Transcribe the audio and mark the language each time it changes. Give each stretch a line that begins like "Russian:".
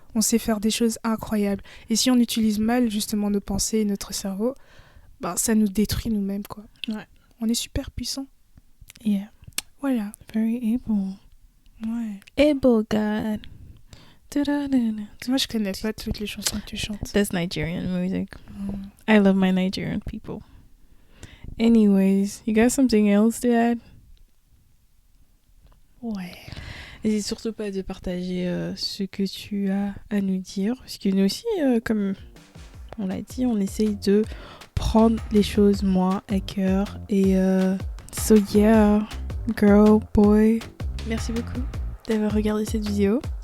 French: On sait faire des choses incroyables. Et si on utilise mal justement nos pensées et notre cerveau, ben, ça nous détruit nous-mêmes, quoi. Ouais. On est super puissant.
English: Yeah.
French: Voilà.
English: Very able.
French: Ouais.
English: Able God.
French: Moi, je connais pas toutes les chansons que tu chantes.
English: That's Nigerian music. I love my Nigerian people. Anyways, you got something else to add?
French: Ouais. N'hésite surtout pas de partager ce que tu as à nous dire. Parce que nous aussi, comme on l'a dit, on essaye de prendre les choses moins à cœur. Et so yeah, girl, boy, merci beaucoup d'avoir regardé cette vidéo.